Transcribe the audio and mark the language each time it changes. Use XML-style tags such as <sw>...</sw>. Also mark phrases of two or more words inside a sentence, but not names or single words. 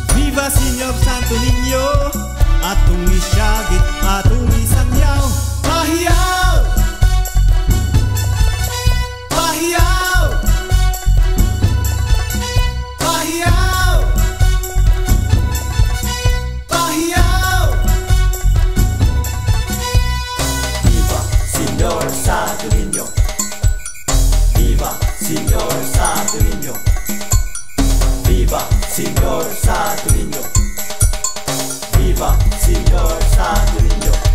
<ceb>Viva Señor Santo Niño, atong isyagit, atong isangyaw. Pahiyaw, pahiyaw, pahiyaw, pahiyaw. Viva Señor Santo Niño, viva Señor Santo Niño, viva Señor Santo Niño, viva Señor Santo Niño.</ceb>